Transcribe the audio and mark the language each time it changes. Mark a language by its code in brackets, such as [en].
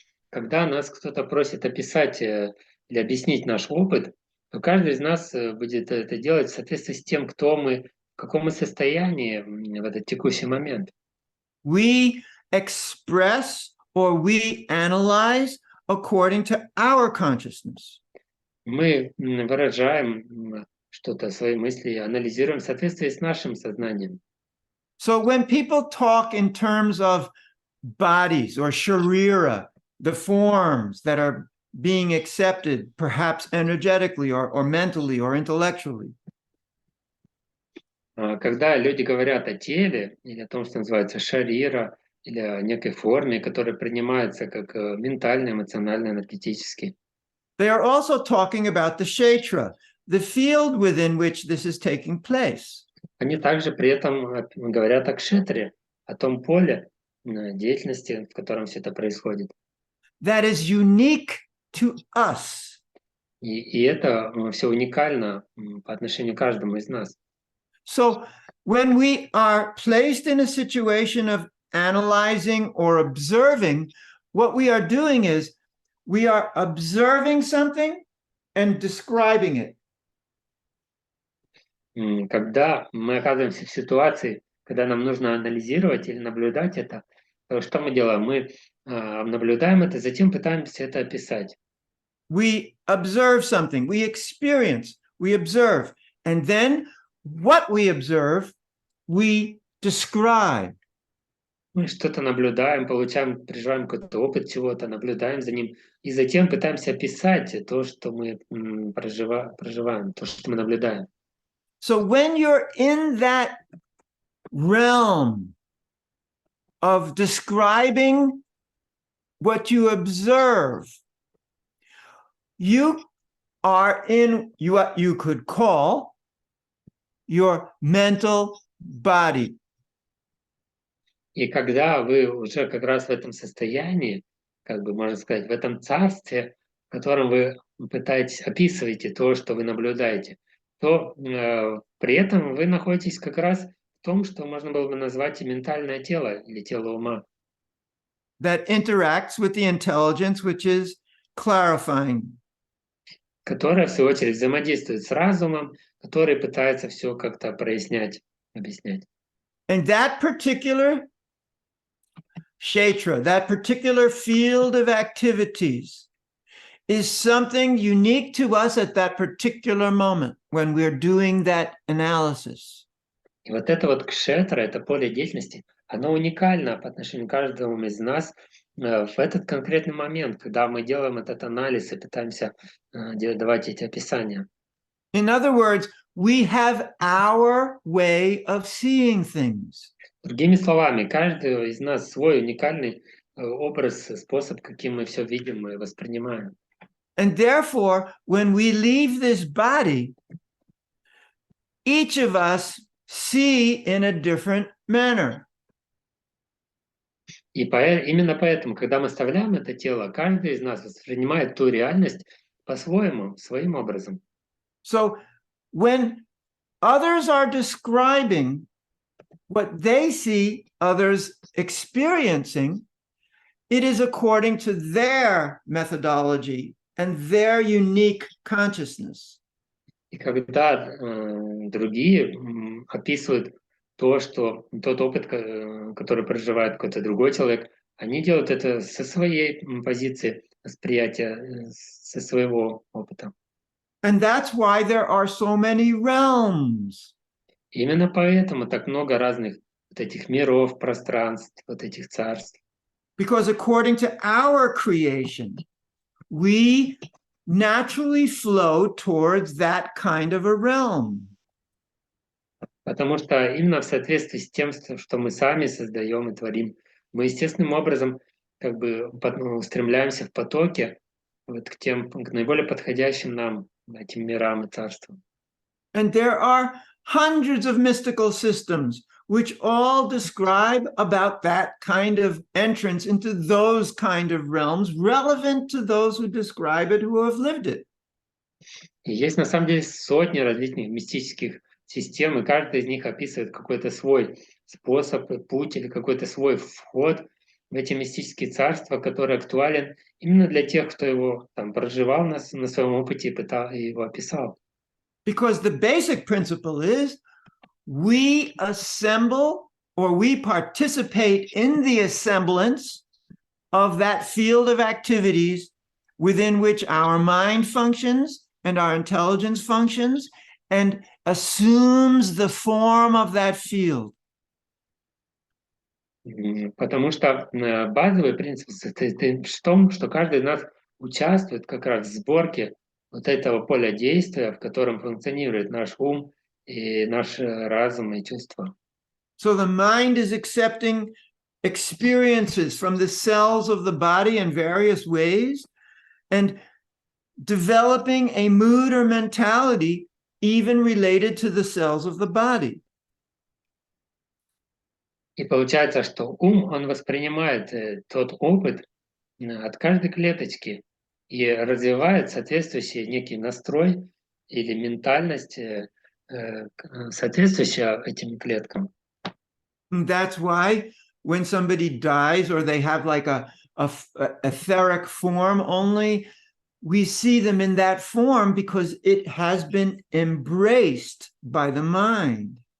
[ru] Когда нас кто-то просит описать или объяснить наш опыт, то каждый из нас будет это делать в соответствии с тем, кто мы, в каком мы состоянии в этот текущий момент. [en] We express or we analyze according to our consciousness. [ru] Мы выражаем что-то, свои мысли, анализируем в соответствии с нашим сознанием. [en] So when people talk in terms of bodies or sharira, the forms that are being accepted, perhaps energetically or mentally or intellectually, [ru] Когда люди говорят о теле или о том, что называется шарира, или о некой форме, которая принимается как ментально, эмоционально, энергетически, [en] they are also talking about the kshetra, the field within which this is taking place. [ru] они также при этом говорят о кшетре, о том поле деятельности, в котором все это происходит. [en] That is unique to us. [ru] И это все уникально по отношению к каждому из нас. [en] So when we are placed in a situation of analyzing or observing, what we are doing is we are observing something and describing it. [ru] Когда мы оказываемся в ситуации, когда нам нужно анализировать или наблюдать это, то что мы делаем? Мы наблюдаем это, затем пытаемся это описать. [en] We observe something, we experience, we observe, and then what we observe, we describe. [ru] Мы что-то наблюдаем, получаем, переживаем какой-то опыт чего-то, наблюдаем за ним, и затем пытаемся описать то, что мы проживаем, то, что мы наблюдаем. [en] So when you're in that realm of describing what you observe, you are in what you could call your mental body. [ru] И когда вы уже как раз в этом состоянии, как бы можно сказать, в этом царстве, в котором вы пытаетесь, описываете то, что вы наблюдаете, то при этом вы находитесь как раз в том, что можно было бы назвать и ментальное тело или тело ума. [en] that interacts with the intelligence, which is clarifying. [ru] Которая, в свою очередь, взаимодействует с разумом, который пытается все как-то прояснять, объяснять. [en] And that particular kshetra, that particular field of activities, is something unique to us at that particular moment when we're doing that analysis. [ru] И вот это вот кшетра, это поле деятельности, оно уникально по отношению к каждому из нас в этот конкретный момент, когда мы делаем этот анализ и пытаемся давать эти описания. [en] In other words, we have our way of seeing things. [ru] Другими словами, каждый из нас свой уникальный образ, способ, каким мы все видим и воспринимаем. [en] And therefore, when we leave this body, each of us see in a different manner. [ru] И именно поэтому, когда мы оставляем это тело, каждый из нас воспринимает ту реальность по-своему, своим образом. [en] So when others are describing what they see others experiencing, it is according to their methodology and their unique consciousness. [ru] И когда другие описывают тот опыт, который проживает какой-то другой человек, они делают это со своей позиции восприятия, со своего опыта. [en] And that's why there are so many realms. [ru] Именно поэтому так много разных вот этих миров, пространств, вот этих царств. [en] Because according to our creation, we naturally flow towards that kind of a realm. [ru] Потому что именно в соответствии с тем, что мы сами создаем и творим, мы естественным образом как бы устремляемся в потоке вот к наиболее подходящим нам этим мирам и царствам. [en] And there are hundreds of mystical systems which all describe about that kind of entrance into those kind of realms relevant to those who describe it, who have lived it. [ru] И есть на самом деле сотни различных мистических систем, и каждая из них описывает какой-то свой способ, путь или какой-то свой вход в эти мистические царства, который актуален именно для тех, кто его там проживал на своем опыте и его описал. [en] Because the basic principle is we assemble or we participate in the assemblance of that field of activities within which our mind functions and our intelligence functions and assumes the form of that field. [ru] Потому что базовый принцип состоит в том, что каждый из нас участвует как раз в сборке вот этого поля действия, в котором функционирует наш ум и наш разум и чувства. [en] So the mind is accepting experiences from the cells of the body in various ways and developing a mood or mentality even related to the cells of the body. [ru] И получается, что ум, он воспринимает тот опыт от каждой клеточки и развивает соответствующий некий настрой или ментальность, соответствующая этим клеткам. [en] And that's why when somebody dies or they have like a etheric form only, we see them in that form because it has been embraced by the mind.